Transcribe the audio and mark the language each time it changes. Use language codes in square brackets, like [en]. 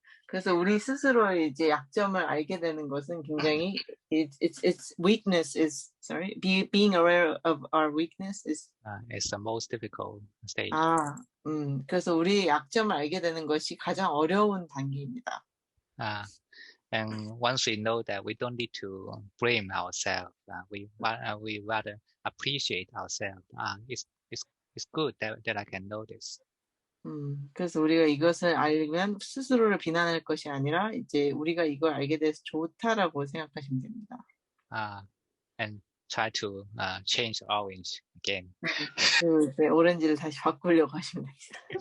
[ko] 그래서 우리 스스로의 이제 약점을 알게 되는 것은 굉장히 [en] it's weakness is being aware of our weakness is the most difficult stage. [ko] 그래서 우리 약점을 알게 되는 것이 가장 어려운 단계입니다. [en] And once we know that, we don't need to blame ourselves. We rather appreciate ourselves. It's good that I can know this. [ko] 그래서 우리가 이것을 알면 스스로를 비난할 것이 아니라 이제 우리가 이걸 알게 돼서 좋다라고 생각하시면 됩니다. [en] And try to change orange again. [ko] 그리고 이제 오렌지를 다시 바꾸려고 하시면 됩니다.